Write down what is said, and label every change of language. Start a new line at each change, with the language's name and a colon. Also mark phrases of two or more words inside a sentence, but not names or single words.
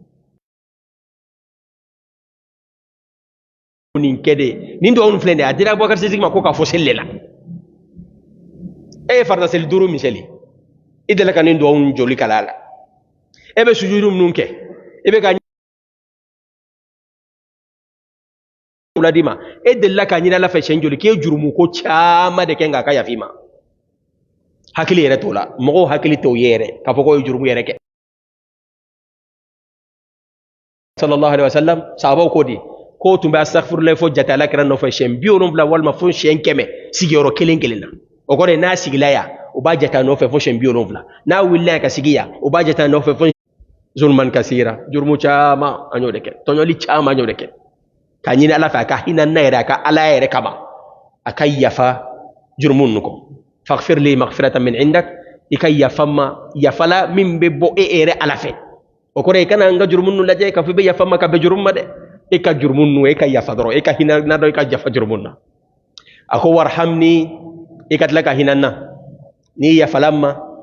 Bambara: nin kɛ de nin dɔgɔnin filɛ nin ye a dira Abubakar Sidiki ma ko ka fɔ seli de la e ye farida seli 5 misali i deli ka nin dɔgɔnin joli kala a la e bɛ sujudu minnu kɛ e bɛ ka di ma e delila ka ɲini ala fɛ siɲɛ joli k'e jurumu ko caman de kɛ nka a ka yafa i ma hakili yɛrɛ t'o la mɔgɔw hakili t'o ye yɛrɛ k'a fɔ k'o ye jurumu yɛrɛ kɛ
Arabic: صلى الله عليه وسلم
Bambara: sahabaw ko di ko tun bɛ astaghfirullah fo jate alakira nɔfɛ siɲɛ 70 walima fo siɲɛ 100 sigiyɔrɔ kelen kelen na o kɔrɔ ye n'a sigila yan o b'a jate a nɔfɛ fo siɲɛ 70 n'a wulila yan ka sigi yan o b'a jate a nɔfɛ fo zulman kasira jurumu caman an y'o de kɛ tɔɲɔli caman an y'o de kɛ ka ɲini ala fɛ a ka hinɛ na yɛrɛ a ka ala yɛrɛ kama a ka yafa jurumu ninnu kɔ
Arabic: فاغفر لي مغفرة من عندك
Bambara: i ka yafa ma yafala min bɛ bɔ e yɛrɛ ala fɛ o kɔrɔ ye i kana n ka jurumu ninnu lajɛ k'a fɔ i bɛ yafa ma ka bɛn jurumu ma dɛ e ka jurumu ninnu e ka yafa dɔrɔn e ka hinɛ na dɔrɔn i ka yafa jurumu na a ko warhamni i ka tila ka hinɛ na n'i yafala ma